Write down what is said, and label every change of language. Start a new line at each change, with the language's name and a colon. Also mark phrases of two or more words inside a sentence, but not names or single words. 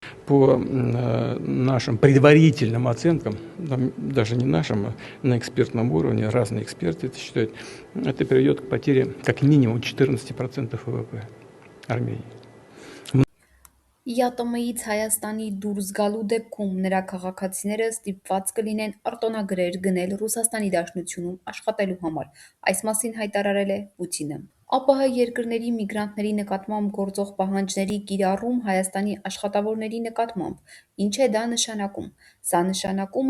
Russian: по нашим предварительным оценкам, даже не нашим, а на экспертном уровне, разные эксперты это считают, это приведет к потере как минимум 14% ВВП Армении.
Armenian: ԵԱՏՄ-ից Հայաստանի դուրս գալու դեպքում նրա քաղաքացիները ստիպված կլինեն արտոնագրեր գնել Ռուսաստանի Դաշնությունում աշխատելու համար, այս մասին հայտարարել է Պուտինը։ ԱՊՀ երկրների միգրանտների նկատմամբ գործող պահանջների կիրառում Հայաստանի աշխատավորների նկատմամբ։ Ինչ է դա նշանակում։ Սա նշանակում է,